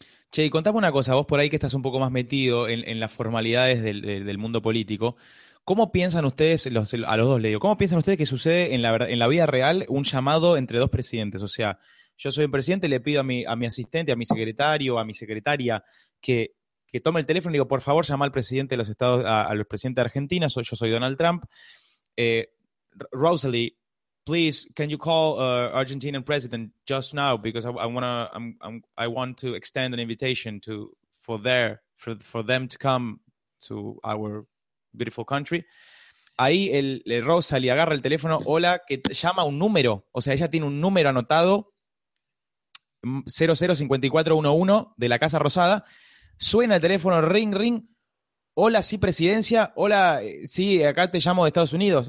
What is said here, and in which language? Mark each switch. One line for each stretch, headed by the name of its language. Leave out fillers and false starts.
Spanish: Che, y contame una cosa, vos por ahí que estás un poco más metido en las formalidades del mundo político, ¿cómo piensan ustedes, a los dos le digo, cómo piensan ustedes que sucede en la vida real un llamado entre dos presidentes? O sea, yo soy un presidente, le pido a mi asistente, a mi secretario, a mi secretaria, que tome el teléfono y le digo, por favor, llama al presidente de los Estados, al presidente de Argentina, yo soy Donald Trump.
English: Rosalie, please, can you call Argentinian president just now? Because I want to extend an invitation for them to come to our beautiful country.
Spanish: Ahí el Rosalie agarra el teléfono, hola, que llama un número. O sea, ella tiene un número anotado, 005411 de la Casa Rosada. Suena el teléfono, ring, ring. Hola, sí, presidencia. Hola, sí, acá te llamo de Estados Unidos.